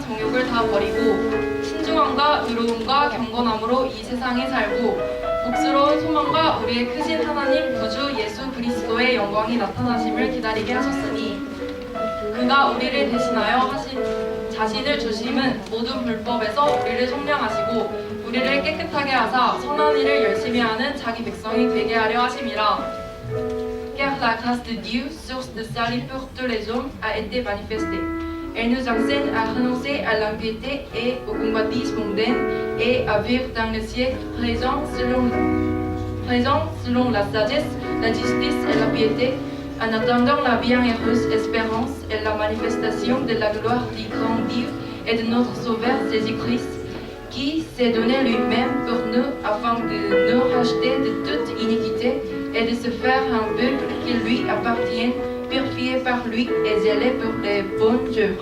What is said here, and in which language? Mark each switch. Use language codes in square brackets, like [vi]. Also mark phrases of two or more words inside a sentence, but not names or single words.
[ko] 정욕을 다 버리고 신중함과 의로움과 경건함으로 이 세상에 살고 복스러운 소망과 우리의 크신 하나님 구주 예수 그리스도의 영광이 나타나심을 기다리게 하셨으니 그가 우리를 대신하여 하신 자신을 주심은 모든 불법에서 우리를 성량하시고 우리를 깨끗하게 하사 선한 일을 열심히 하는 자기 백성이 되게 하려 하심이라. [fr] Car la grâce de Dieu, source de salut pour tous les hommes, a été manifestée. Elle nous enseigne à renoncer à l'impiété et aux convoitises mondaines et à vivre dans le ciel présent selon la sagesse, la justice et la piété, en attendant la bienheureuse espérance et la manifestation de la gloire du grand Dieu et de notre Sauveur Jésus-Christ, qui s'est donné lui-même pour nous afin de nous racheter de toute iniquité et de se faire un peuple qui lui appartienne, purifié par lui et zélé pour les bonnes œuvres.